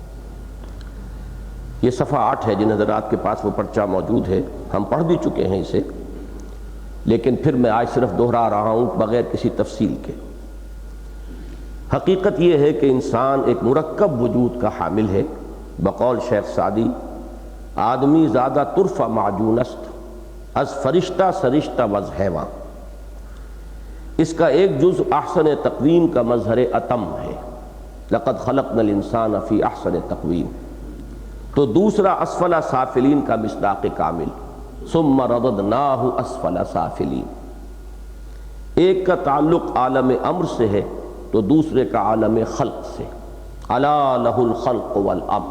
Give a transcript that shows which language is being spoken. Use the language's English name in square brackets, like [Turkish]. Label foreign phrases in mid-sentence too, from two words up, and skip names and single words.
[Urdu] یہ صفحہ 8 ہے، جن حضرات کے پاس وہ پرچہ موجود ہے، ہم پڑھ بھی چکے ہیں اسے، لیکن پھر میں آج صرف دہرا رہا ہوں بغیر کسی تفصیل کے۔ حقیقت یہ ہے کہ انسان ایک مرکب وجود کا حامل ہے۔ بقول شیخ سعدی، [Persian] آدمی زیادہ ترفع معجون است از فرشتہ سرشتہ وز حیواں، [Urdu] اس کا ایک جز [Arabic] احسن تقویم [Urdu] کا مظہر اتم ہے، [Arabic] لقد خلقنا الانسان فی احسن تقویم، [Urdu] تو دوسرا [Arabic] اسفل سافلین [Urdu] کا مصداق کامل، [Arabic] ثم رددناہ اسفل سافلین۔ [Urdu] ایک کا تعلق عالم امر سے ہے تو دوسرے کا عالم خلق سے، [Arabic] الا لہ الخلق والامر۔